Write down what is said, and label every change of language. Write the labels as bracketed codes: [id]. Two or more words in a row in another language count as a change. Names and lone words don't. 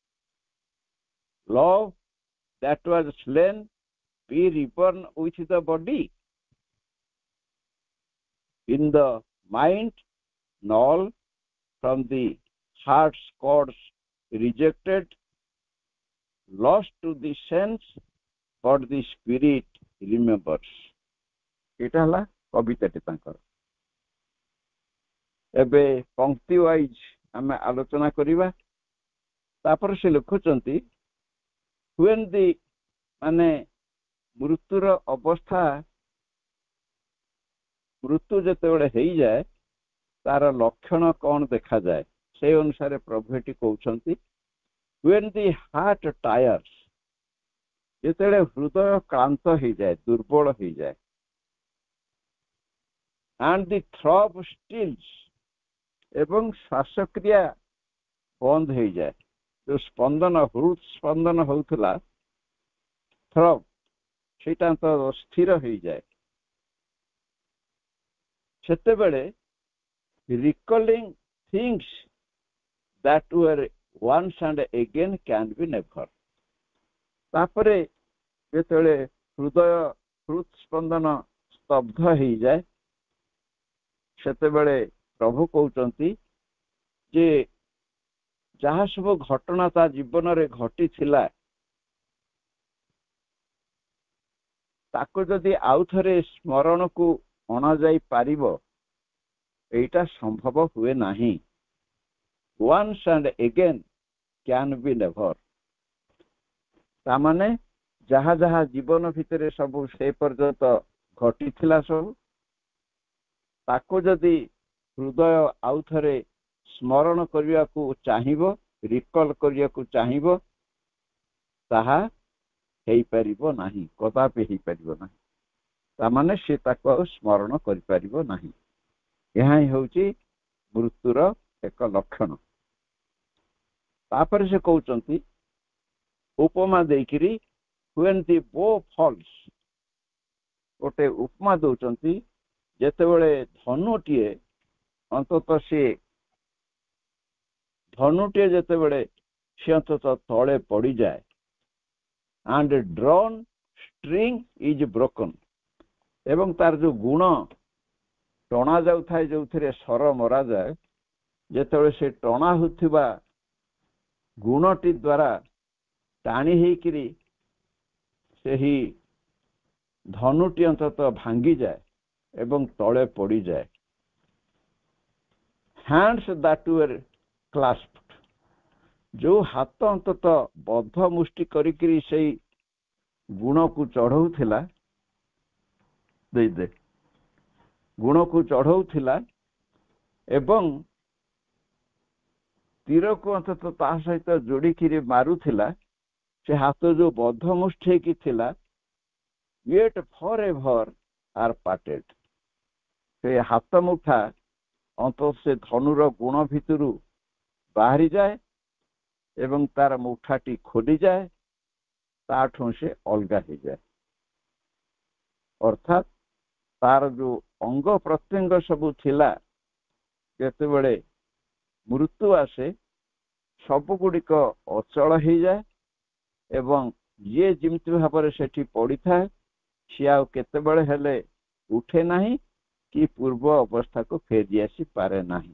[en] Love that was slain be reborn with the body? In the mind, null from the heart's chords rejected, lost to the sense, but the spirit remembers. [or] ଏଇଟା ହେଲା କବିତାଟି ତାଙ୍କର। ଏବେ ପଙ୍କ୍ତି ୱାଇଜ ଆମେ ଆଲୋଚନା କରିବା। ତାପରେ ସେ ଲେଖୁଛନ୍ତି [en] when the [or] ମାନେ ମୃତ୍ୟୁର ଅବସ୍ଥା, ମୃତ୍ୟୁ ଯେତେବେଳେ ହେଇଯାଏ ତାର ଲକ୍ଷଣ କ'ଣ ଦେଖାଯାଏ, সেই ଅନୁସାରେ ପ୍ରଭୁ ଏଠି କହୁଛନ୍ତି [en] when the heart tires, [or] ଯେତେବେଳେ ହୃଦୟ କ୍ଳାନ୍ତ ହେଇଯାଏ, ଦୁର୍ବଳ ହେଇଯାଏ, [en] and the throb stills, [or] ଏବଂ ଶ୍ୱାସକ୍ରିୟା ବନ୍ଦ ହେଇଯାଏ, ଯୋଉ ସ୍ପନ୍ଦନ ହୃଦ ସ୍ପନ୍ଦନ ହଉଥିଲା throb, ସେଇଟା ତ ସ୍ଥିର ହେଇଯାଏ, [en] ସେତେବେଳେ recalling things that were once and again can be never, [or] ତାପରେ ଯେତେବେଳେ ହୃଦ ସ୍ପନ୍ଦନ ସ୍ତବ୍ଧ ହେଇଯାଏ, ସେତେବେଳେ ପ୍ରଭୁ କହୁଛନ୍ତି ଯେ ଯାହା ସବୁ ଘଟଣା ତା ଜୀବନରେ ଘଟିଥିଲା ତାକୁ ଯଦି ଆଉ ଥରେ ସ୍ମରଣକୁ ଅଣାଯାଇ ପାରିବ, ଏଇଟା ସମ୍ଭବ ହୁଏ ନାହିଁ। [en] once and again can be never, [or] ତାମାନେ ଯାହା ଯାହା ଜୀବନ ଭିତରେ ସବୁ ସେ ପର୍ଯ୍ୟନ୍ତ ଘଟିଥିଲା ସବୁ ତାକୁ ଯଦି ହୃଦୟ ଆଉ ଥରେ ସ୍ମରଣ କରିବାକୁ ଚାହିଁବ, ରିକଲ୍ କରିବାକୁ ଚାହିଁବ, ତାହା ହେଇପାରିବ ନାହିଁ, କଦାପି ହେଇପାରିବ ନାହିଁ। ତାମାନେ ସେ ତାକୁ ଆଉ ସ୍ମରଣ କରିପାରିବ ନାହିଁ। ଏହା ହିଁ ହେଉଛି ମୃତ୍ୟୁର ଏକ ଲକ୍ଷଣ। ତାପରେ ସେ କହୁଛନ୍ତି ଉପମା ଦେଇକିରି [en] when the bow falls, [or] ଗୋଟେ ଉପମା ଦଉଛନ୍ତି ଯେତେବେଳେ ଧନୁଟିଏ ଅନ୍ତତଃ ଧନୁଟିଏ ଯେତେବେଳେ ସେ ଅନ୍ତତଃ ତଳେ ପଡ଼ିଯାଏ, [en] and drawn string is broken, [or] ଏବଂ ତାର ଯୋଉ ଗୁଣ ଟଣା ଯାଉଥାଏ, ଯୋଉଥିରେ ସ୍ୱର ମରାଯାଏ, ଯେତେବେଳେ ସେ ଟଣା ହେଉଥିବା ଗୁଣଟି ଦ୍ୱାରା ଟାଣି ହେଇକିରି ସେହି ଧନୁଟି ଅନ୍ତତଃ ଭାଙ୍ଗିଯାଏ ଏବଂ ତଳେ ପଡ଼ିଯାଏ। [en] hands that were clasped, [or] ଯୋଉ ହାତ ଅନ୍ତତଃ ବଦ୍ଧ ମୁଷ୍ଟି କରିକିରି ସେଇ ଗୁଣକୁ ଚଢ଼ଉଥିଲା, ଗୁଣକୁ ଚଢ଼ଉଥିଲା ଏବଂ ତୀରକୁ ଅନ୍ତତଃ ତା ସହିତ ଯୋଡ଼ିକିରି ମାରୁଥିଲା, ସେ ହାତ ଯୋଉ ବଦ୍ଧ ମୁଷ୍ଠି ଥିଲା, [en] yet forever are parted। [or] ସେ ହାତ ମୁଠା ଅନ୍ତତଃ ସେ ଧନୁର ଗୁଣ ଭିତରୁ ବାହାରିଯାଏ ଏବଂ ତାର ମୁଠାଟି ଖୋଲିଯାଏ, ତାଠୁ ସେ ଅଲଗା ହେଇଯାଏ। ଅର୍ଥାତ୍ ତାର ଯୋଉ ଅଙ୍ଗ ପ୍ରତ୍ୟଙ୍ଗ ସବୁ ଥିଲା, ଯେତେବେଳେ ମୃତ୍ୟୁ ଆସେ ସବୁଗୁଡ଼ିକ ଅଚଳ ହେଇଯାଏ ଏବଂ ଯିଏ ଯେମିତି ଭାବରେ ସେଠି ପଡ଼ିଥାଏ ସିଏ ଆଉ କେତେବେଳେ ହେଲେ ଉଠେ ନାହିଁ କି ପୂର୍ବ ଅବସ୍ଥାକୁ ଫେରି ଆସିପାରେ ନାହିଁ।